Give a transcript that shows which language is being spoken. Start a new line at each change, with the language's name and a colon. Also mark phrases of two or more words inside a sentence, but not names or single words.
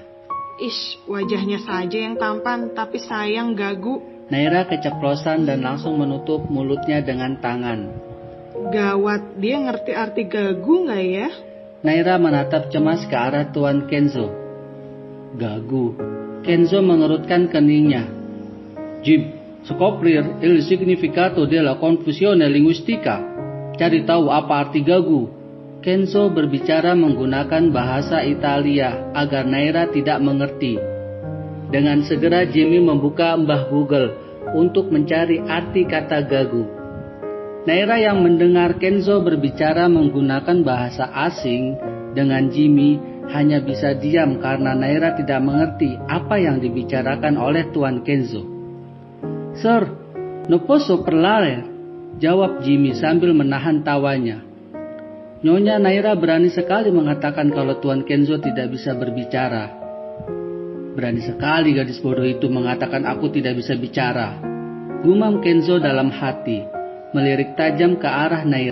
Indonesian: Ish, wajahnya saja yang tampan, tapi sayang gagu. Naira keceplosan dan langsung menutup mulutnya dengan tangan. Gawat, dia ngerti arti gagu nggak ya? Naira menatap cemas ke arah Tuan Kenzo. Gagu. Kenzo mengerutkan keningnya.
Italian: Jim, scoprir il significato della confusione linguistica.
Indonesian: Cari tahu apa arti gagu. Kenzo berbicara menggunakan bahasa Italia agar Naira tidak mengerti. Dengan segera Jimmy membuka Mbah Google untuk mencari arti kata gagu. Naira yang mendengar Kenzo berbicara menggunakan bahasa asing dengan Jimmy hanya bisa diam karena Naira tidak mengerti apa yang dibicarakan oleh Tuan Kenzo.
Italian: Sir, no posso parlare,
Indonesian: jawab Jimmy sambil menahan tawanya. Nyonya Naira berani sekali mengatakan kalau Tuan Kenzo tidak bisa berbicara. Berani sekali gadis bodoh itu mengatakan aku tidak bisa bicara. Gumam Kenzo dalam hati, melirik tajam ke arah Naira.